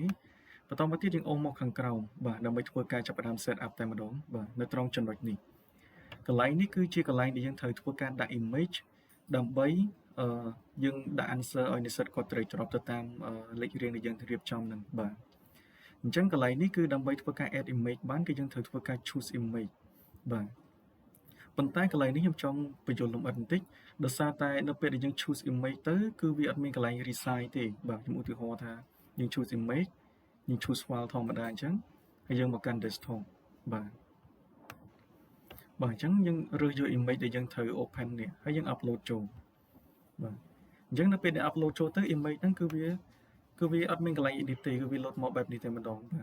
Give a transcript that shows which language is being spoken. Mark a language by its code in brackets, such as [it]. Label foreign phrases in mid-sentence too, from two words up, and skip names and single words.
[km] បន្តមកទៀតយើងអូសមកខាងក្រោមបាទដើម្បីធ្វើការចាប់ផ្ដើម [en] set up [km] តែម្ដងបាទនៅត្រង់ចំណុចនេះកន្លែងនេះគឺជាកន្លែងដែលយើងត្រូវធ្វើការដាក់ image ដើម្បីយើងដាក់ answer ឲ្យនិស្សិតគាត់ [en] drag drop [km] ទៅតាមលេខរៀងដែលយើងរៀបចំនឹងបាទអញ្ចឹងកន្លែងនេះគឺដើម្បីធ្វើការ [en] add image [km] បានគឺ យើងត្រូវធ្វើការ [en] choose image [km] បាទប៉ុន្តែកន្លែងនេះខ្ញុំចង់បញ្យល់លម្អិតបន្តិចដោយសារតែនៅពេលដែលយើង [en] choose image [km] ទៅគឺវាអត់មានកន្លែង resize ទេបាទខ្ញុំឧទាហរណ៍ថាយើង [en] choose image [km] យើង [en] choose file [km] ធម្មតាអញ្ចឹងហើយយើងមកកាន់ desktop បាទអញ្ចឹងយើងរើសយក image ដែលយើងត្រូវ open នេះហើយយើង upload ចូលបាទអញ្ចឹងនៅពេលដែល upload ចូលទៅ image ហ្នឹងគឺវាអត់មានកន្លែង edit ទេគឺវា load មកបែបនេះតែម្ដងបាទ